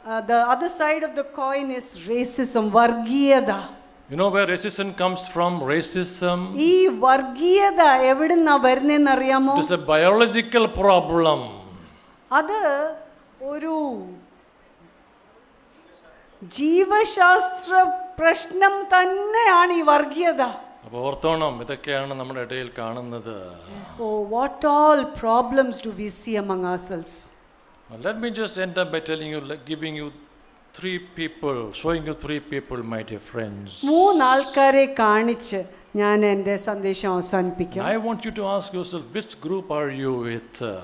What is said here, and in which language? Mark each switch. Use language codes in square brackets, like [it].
[en] The other side of the coin is racism, വർഗീയത. You know where racism comes from? Racism. [ml] ഈ വർഗീയത എവിടുന്നാ വരുന്നതെന്ന് അറിയാമോ? [en] It is a biological problem. [ml] അത് ഒരു ജീവശാസ്ത്ര പ്രശ്നം തന്നെയാണ് ഈ വർഗീയത. അപ്പോൾ ഓർത്തോണം, ഇതൊക്കെയാണ് നമ്മുടെ ഇടയിൽ കാണുന്നത്. [en] Oh, what all problems do we see among ourselves? Let me just end up by telling you, giving you three people, showing you three people, my dear friends. [ml] മൂന്ന് ആൾക്കാരെ കാണിച്ച് ഞാൻ എൻ്റെ സന്ദേശം അവസാനിപ്പിക്കാം. [en] I want you to ask yourself, which group are you with?